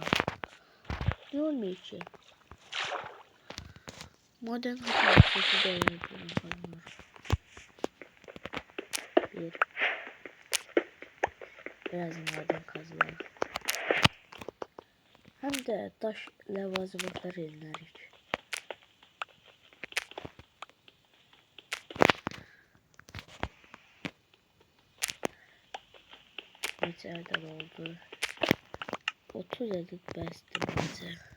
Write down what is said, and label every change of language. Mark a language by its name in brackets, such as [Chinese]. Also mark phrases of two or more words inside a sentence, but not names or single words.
[Turkish] Ne olmuyor ki? Maden hakkında sesi de yapıyorum falan. Biraz maden kazılar. Hem de taş levazımatlar elinler. [Azerbaijani] Neçə ədəd oldu? 30 ədəd bəsdir bizə.